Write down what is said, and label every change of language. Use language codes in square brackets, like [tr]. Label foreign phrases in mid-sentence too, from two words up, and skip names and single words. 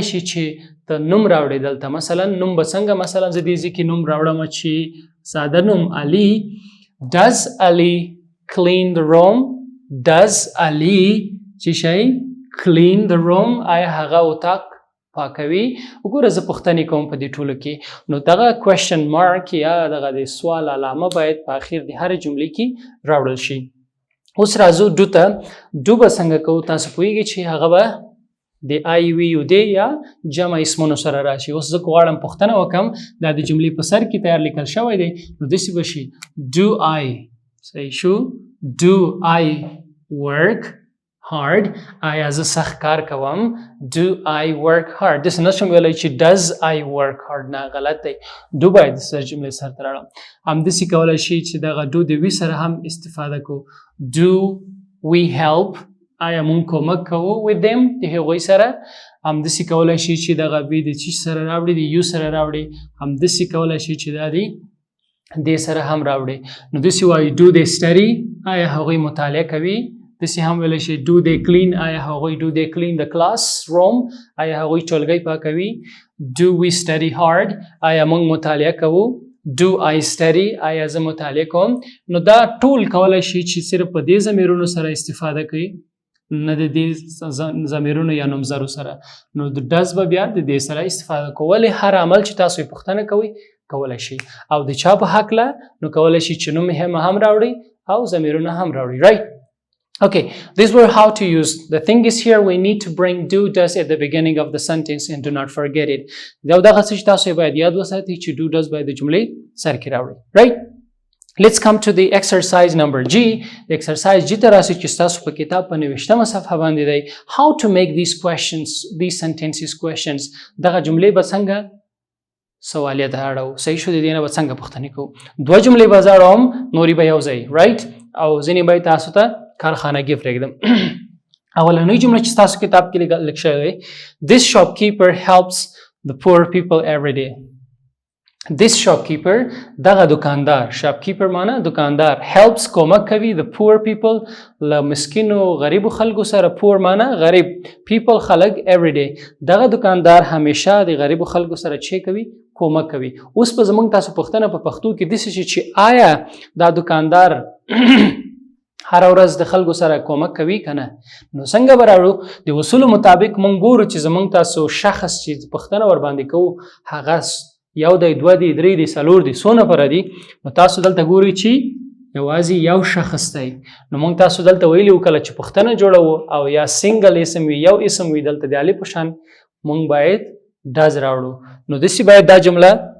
[ps] شي چې ته نوم راوړې دلته مثلا نوم به څنګه مثلا زه دې ځای کې نوم راوړم چې ساده نوم علي [en] does Ali clean the room does Ali [ps] چې شي [en] clean the room [ps] آیا هغه اتاق پاکوي وګوره زه پوښتنې کوم په دې ټولو کې نو دغه [en] question mark [ps] یا دغه د سوال علامه باید په اخر د هرې جملې کې راوړل شي. اوس راځو ډو ته ډو به څنګه کوو تاسو پوهیږئ چې هغه به د آی وی یو دی یا جمع اسمونو سره راشي. اوس زه غواړم پوښتنه وکم دا د جملې په سر کې تیار لیکل شوی دی نو داسې به شي [en] do I [ps] صحیح شو [en] do I work hard [ps] آیا زه سخت کار کوم [en] do I work hard [ps] داسې نه شم ویلی چې [en] does I work hard [ps] نه غلط دی do باید د جملې سر ته راوړم همداسې کولی شي چې دغه do د وي سره هم استفاده کو [en] do we help [ps] آیا مونږ کومک کوو [en] with them [ps] د هغوی سره همداسې کولی شي چې دغه وي د چی سره راوړي د یو سره راوړي همداسې کولی شي چې دا د دې سره هم راوړي نو داسې وایي [en] do they study [ps] آیا هغوی مطالعه کوي داسې هم ویلی شي [en] do they clean [ps] آیا هغوی [en] do they clean the classroom [ps] آیا هغوی ټولګی پاکوي [en] do we study hard [ps] آیا مونږ مطالعه کوو [en] do I study [ps] آیا زه مطالعه کوم نو دا ټول کولی شي چې صرف په دې ضمیرونو سره استفاده کوي نه د دې ضمیرونو یا نومځرو سره نو د does به بیا د دې سره استفاده کوو ولې هر عمل چې تاسو یې پوښتنه کوئ کولی شي او د چا په هکله نو کولی شي چې نوم هم راوړي او ضمیرونه هم راوړي [en] right okay these were how to use the thing is here we need to bring do does at the beginning of the sentence and do not forget it [ps] دا دغه څه چې تاسو یې باید یاد وساتئ چې [en] do does [ps] باید د جملې سر کې راوړي [en] right Let's come to the exercise number G. The exercise G [ps] ته راسي چې تاسو په کتاب په 90مه صفحه باندې دی [en] how to make these sentences questions [ps] دغه جملې به څنګه سوالیه ته اړو صحیح شو د دې نه به څنګه پوښتنې کوو دوه جملې به زه اړوم نورې به یو ځای right او ځینې به تاسو ته کارخانګي پرېږدم اولنۍ جمله چې تاسو کتاب کې لیکل شوی [en] This shopkeeper helps the poor people every day This shopkeeper [ps] دغه دکاندار shopkeeper معنی دکاندار helps کومک کوي [en] the poor people [ps] له مسکینو غریبو خلکو سره poor معنی غریب people خلک [en] every day [ps] دغه دکاندار همیشه د غریبو خلکو سره چی کوي کومک کوي اوس په زمونږ تاسو پوښتنه په پښتو کې داسې شي چې آیا دا دکاندار هر ورځ د خلکو سره کومک کوي کنه نو څنګه به راوړو د اصولو مطابق مونږ ګورو چې زمونږ تاسو شخص چې پوښتنه ور باندې کوو هغه یو دی دوه دی درې دی څلور دی څو نفره دي نو تاسو دلته ګورئ چې یوازې یو شخص دی نو موږ تاسو دلته ویلي وو کله چې پوښتنه جوړوو او یا سنګل اسم وي یو اسم وي دلته د الف په شان موږ باید does راوړو نو داسې باید دا جمله